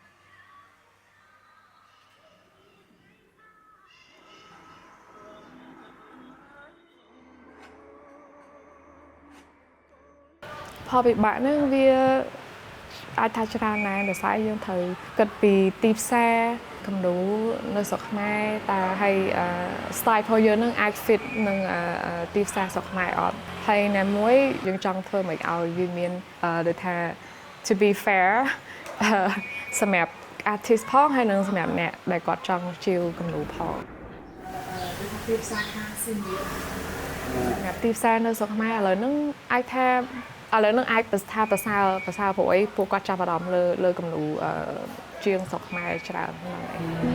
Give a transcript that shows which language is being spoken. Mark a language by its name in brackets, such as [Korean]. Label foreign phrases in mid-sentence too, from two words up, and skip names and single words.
[Khmer] ផលវិបាកហ្នឹងវាអាចថាច្រើនណាស់ដោយសារយើងត្រូវគិតពីទីផ្សារគំនូរនៅស្រុកខ្មែរតើហើយ style របស់យើងនឹងអាច fit នឹងទីផ្សារស្រុកខ្មែរអត់ហើយណាមួយយើងចង់ធ្វើមិនឲ្យវាមានដូចថា [English] to be fair [Khmer] សម្រាប់ artist ផងហើយនឹងសម្រាប់អ្នកដែលគាត់ចង់ជាវគំនូរផងទីផ្សារខាងស៊ីនីសម្រាប់ទីផ្សារនៅស្រុកខ្មែរឥឡូវហ្នឹងអាចថាឥឡូវនឹងអាចប្រសើរព្រោះអីពួកគាត់ចាប់អារម្មណ៍លើគំនូរជាងស្រុកខ្មែរច្រើនហ្នឹងឯង